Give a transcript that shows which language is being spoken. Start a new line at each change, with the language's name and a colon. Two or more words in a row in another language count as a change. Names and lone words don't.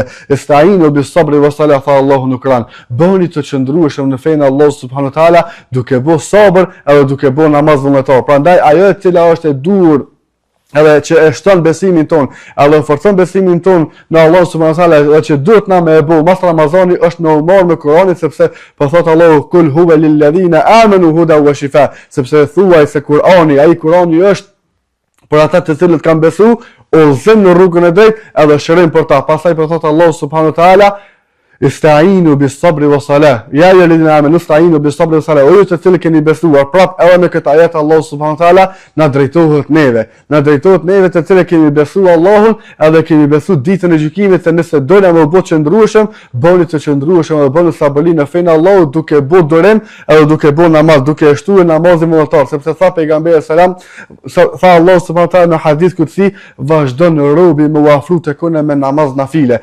Arabic: استعينوا بالصبر والصلاة
Albanian: fa Allahu në Kur'an. Bëni të qëndrueshëm në fenë Allah
Arabic: سبحانه وتعالى,
Albanian: duke bë sabër edhe duke bë namaz vullnetar. Prandaj ajo e cila është e dur edhe që e shton besimin ton, edhe forcon besimin ton në Allah
Arabic: سبحانه وتعالى,
Albanian: edhe që duhet na me e bëu mas Ramazani është në marr me Kur'anin, sepse po thot Allahu
Arabic: قل هو للذين آمنوا هدى وشفاء,
Albanian: sepse thuaj se Kur'ani është për ata të cilët kanë besu, udhëzim në rrugën e drejtë edhe shërim për ta. Pastaj po thot
Arabic: Allah سبحانه وتعالى استعينوا بالصبر والصلاة. يا أيها الذين آمنوا استعينوا بالصبر والصلاة.
Albanian: O ju të cilët keni besuar, prap edhe me këtë ajet Allah
Arabic: سبحانه وتعالى
Albanian: na drejtohet neve. Na drejtohet neve të cilët kemi besuar Allahun, edhe kemi besuar ditën e gjykimit, se nëse dojna me bëu qëndrueshëm, bëni të qëndrueshëm edhe bëni sabëri në fenë Allahut, duke bëu durim edhe duke bëu namaz, duke shtuar namazin vullnetar, sepse tha pejgamberi selam, tha Allah
Arabic: سبحانه وتعالى
Albanian: në hadith kutsi, vazhdon robi me uafru tek unë me namaz nafile.